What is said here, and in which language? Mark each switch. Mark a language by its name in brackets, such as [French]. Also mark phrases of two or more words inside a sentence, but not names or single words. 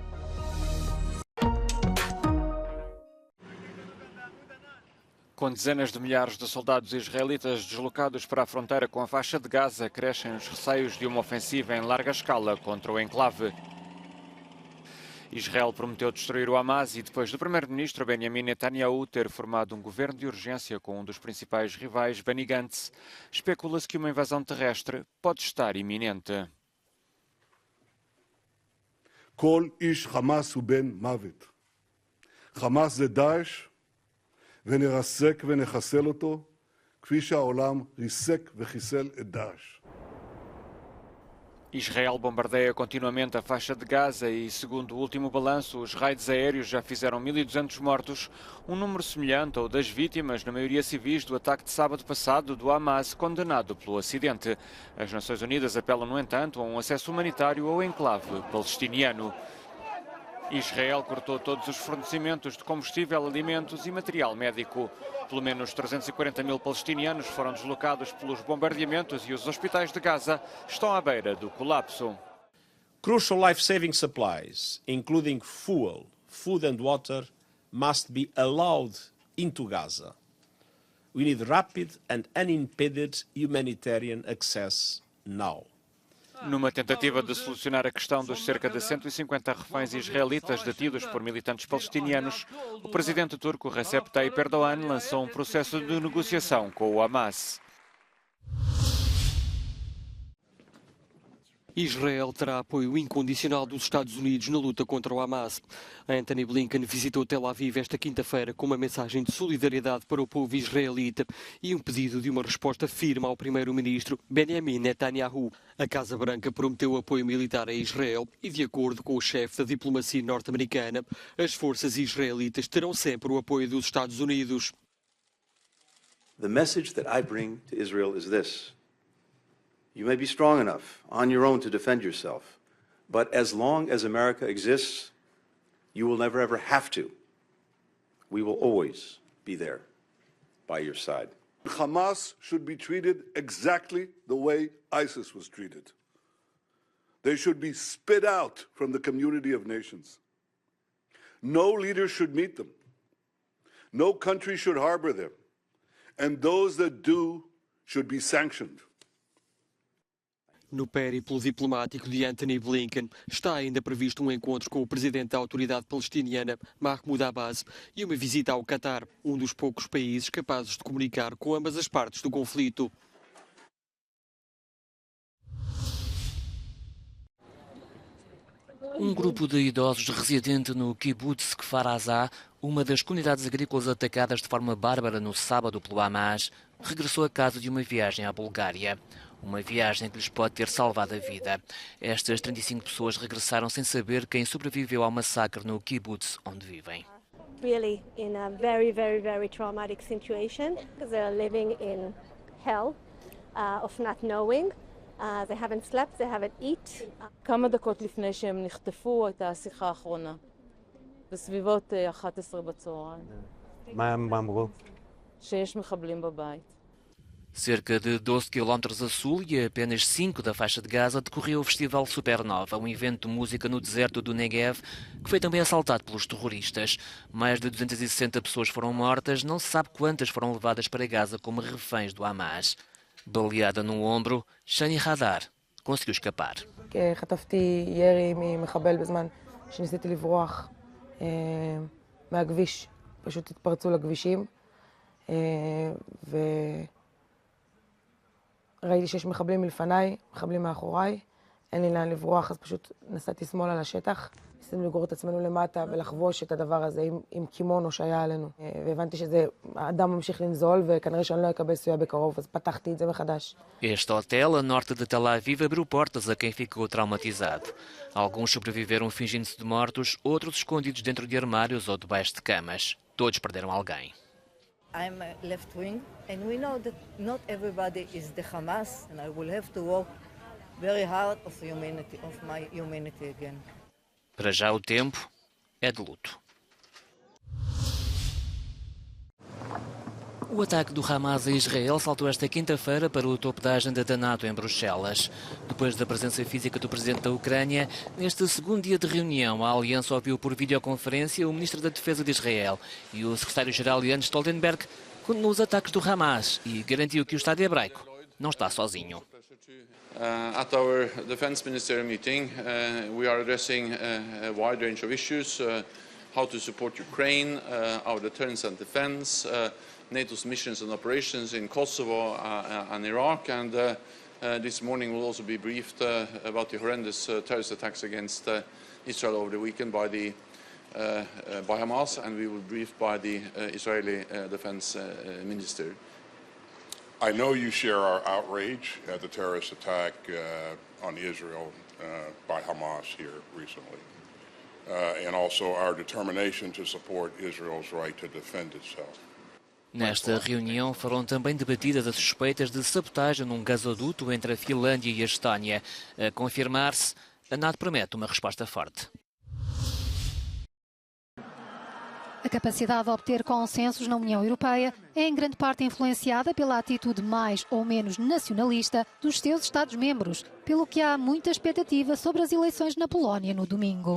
[Portuguese] Com dezenas de milhares de soldados israelitas deslocados para a fronteira com a faixa de Gaza, crescem os receios de uma ofensiva em larga escala contra o enclave. Israel prometeu destruir o Hamas e, depois do primeiro-ministro Benjamin Netanyahu ter formado um governo de urgência com um dos principais rivais, Benny Gantz, especula-se que uma invasão terrestre pode estar iminente. [Hebrew] כל איש חמאס הוא בן מוות. חמאס זה דאעש, ונרסק ונחסל אותו, כפי שהעולם ריסק וחיסל את דאעש. [Portuguese] Israel bombardeia continuamente a faixa de Gaza e, segundo o último balanço, os raids aéreos já fizeram 1.200 mortos, um número semelhante ao das vítimas, na maioria civis, do ataque de sábado passado do Hamas, condenado pelo acidente. As Nações Unidas apelam, no entanto, a um acesso humanitário ao enclave palestiniano. Israel cortou todos os fornecimentos de combustível, alimentos e material médico. Pelo menos 340 mil palestinianos foram deslocados pelos bombardeamentos e os hospitais de Gaza estão à beira do colapso. [English] Crucial life-saving supplies, including fuel, food and water, must be allowed into Gaza. We need rapid and unimpeded humanitarian access now. [Portuguese] Numa tentativa de solucionar a questão dos cerca de 150 reféns israelitas detidos por militantes palestinianos, o presidente turco Recep Tayyip Erdogan lançou um processo de negociação com o Hamas. Israel terá apoio incondicional dos Estados Unidos na luta contra o Hamas. Antony Blinken visitou Tel Aviv esta quinta-feira com uma mensagem de solidariedade para o povo israelita e um pedido de uma resposta firme ao primeiro-ministro Benjamin Netanyahu. A Casa Branca prometeu apoio militar a Israel e, de acordo com o chefe da diplomacia norte-americana, as forças israelitas terão sempre o apoio dos Estados Unidos. [English] The message that I bring to Israel is this. You may be strong enough on your own to defend yourself, but as long as America exists, you will never ever have to. We will always be there by your side. Hamas should be treated exactly the way ISIS was treated. They should be spit out from the community of nations. No leader should meet them. No country should harbor them. And those that do should be sanctioned. [Portuguese] No périplo diplomático de Antony Blinken está ainda previsto um encontro com o presidente da autoridade palestiniana, Mahmoud Abbas, e uma visita ao Catar, um dos poucos países capazes de comunicar com ambas as partes do conflito. Um grupo de idosos residente no kibbutz Kfar Aza, uma das comunidades agrícolas atacadas de forma bárbara no sábado pelo Hamas, regressou a casa de uma viagem à Bulgária. Uma viagem que lhes pode ter salvado a vida. Estas 35 pessoas regressaram sem saber quem sobreviveu ao massacre no kibbutz onde vivem. [English] Really in a very, very, very traumatic situation because they're living in hell of not knowing. They haven't slept, they haven't eaten. [Hebrew] כמה דקות לפני שהם נחטפו הייתה השיחה האחרונה. בסביבות 11 בצהריים. מה הם אמרו? שיש מחבלים בבית. [Portuguese] Cerca de 12 km a sul e a apenas 5 da faixa de Gaza decorreu o Festival Supernova, um evento de música no deserto do Negev, que foi também assaltado pelos terroristas. Mais de 260 pessoas foram mortas, não se sabe quantas foram levadas para Gaza como reféns do Hamas. Baleada no ombro, Shani Hadar conseguiu escapar. [Hebrew] חטפתי ירי ממחבל בזמן שניסיתי לברוח מהכביש. פשוט התפרצו לכבישים ראיתי שיש מחבלים מלפניי, מחבלים מאחוריי, אין לי לאן לברוח, אז פשוט נסעתי שמאלה לשטח. ניסינו לגרור את עצמנו למטה ולחבוש את הדבר הזה עם קימונו שהיה עלינו. והבנתי שהאדם ממשיך לנזול וכנראה שאני לא אקבל סיוע בקרוב, אז פתחתי את זה מחדש. [Portuguese] Este hotel, a norte de Tel Aviv, abriu portas a quem ficou traumatizado. Alguns sobreviveram fingindo-se de mortos, outros escondidos dentro de armários ou debaixo de camas. Todos perderam alguém. [English] I'm left-wing, and we know that not everybody is the Hamas, and I will have to work very hard of my humanity again. [Portuguese] Para já o tempo é de luto. O ataque do Hamas a Israel saltou esta quinta-feira para o topo da agenda da NATO em Bruxelas. Depois da presença física do presidente da Ucrânia, neste segundo dia de reunião, a aliança ouviu por videoconferência o ministro da Defesa de Israel e o secretário-geral Jens Stoltenberg condenou os ataques do Hamas e garantiu que o Estado hebraico não está sozinho. [English] At our defense ministerial meeting, we are addressing a wide range of issues, how to support Ukraine, our deterrence and defense, NATO's missions and operations in Kosovo and Iraq, and this morning we'll also be briefed about the horrendous terrorist attacks against Israel over the weekend by Hamas, and we will be briefed by the Israeli defense minister. I know you share our outrage at the terrorist attack on Israel by Hamas here recently, and also our determination to support Israel's right to defend itself. [Portuguese] Nesta reunião foram também debatidas as suspeitas de sabotagem num gasoduto entre a Finlândia e a Estónia. A confirmar-se, a NATO promete uma resposta forte. A capacidade de obter consensos na União Europeia é em grande parte influenciada pela atitude mais ou menos nacionalista dos seus Estados-membros, pelo que há muita expectativa sobre as eleições na Polónia no domingo.